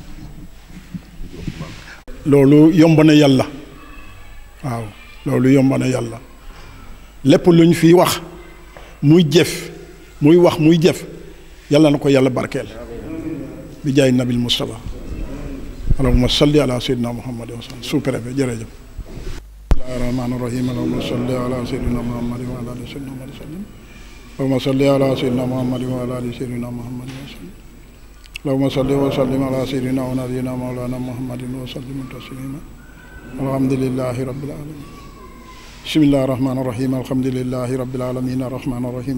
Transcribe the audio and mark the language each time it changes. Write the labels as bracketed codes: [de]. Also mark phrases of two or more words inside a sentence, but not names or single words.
[wo] loolu yomb na yàlla waaw loolu yomb na yàlla lépp lu ñu fi wax muy jëf muy wax muy jëf yàlla na ko yàlla barkeel bi jaay nabil Mustafa [ar] اللهم صل على سيدنا محمد وسلم [wo] sous-préfet jërëjëf [ar] بسم الله الرحمن الرحيم اللهم صل على سيدنا محمد وعلى آل سيدنا محمد وسلم اللهم صل على سيدنا محمد وعلى آل سيدنا محمد وسلم اللهم صل وسلم على سيدنا ونبينا مولانا محمد وسلم تسليما الحمد لله رب العالمين بسم الله الرحمن الرحيم الحمد لله رب العالمين الرحمن الرحيم